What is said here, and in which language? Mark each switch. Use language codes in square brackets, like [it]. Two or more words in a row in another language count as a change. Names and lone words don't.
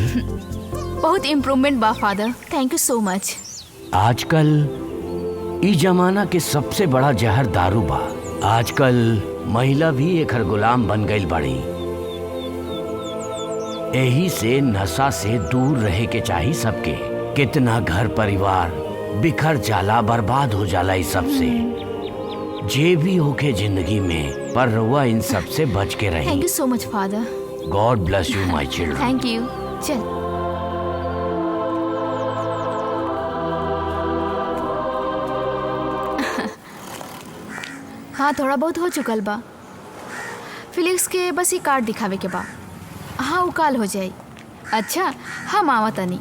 [bho] बहुत इम्प्रूवमेंट बा फादर, [en] thank you so much. [bho] आजकल ई जमाना के सबसे बड़ा जहर दारू बा। आजकल महिला भी एकर गुलाम बन गई बड़ी। यही से नशा से दूर रहे के चाहिए सबके। कितना घर परिवार बिखर जाला, बर्बाद हो जाला इस सब से। जे भी होके जिंदगी में, पर रउआ इन सब से बच के रही। [en] thank you so much father. God bless you my children. thank you. चल। [bho] हाँ, थोड़ा बहुत हो चुकल बा। फिलिक्स के बस ही कार्ड दिखावे के बा। हाँ, वो काल हो जाए। अच्छा, हम आवा तनी।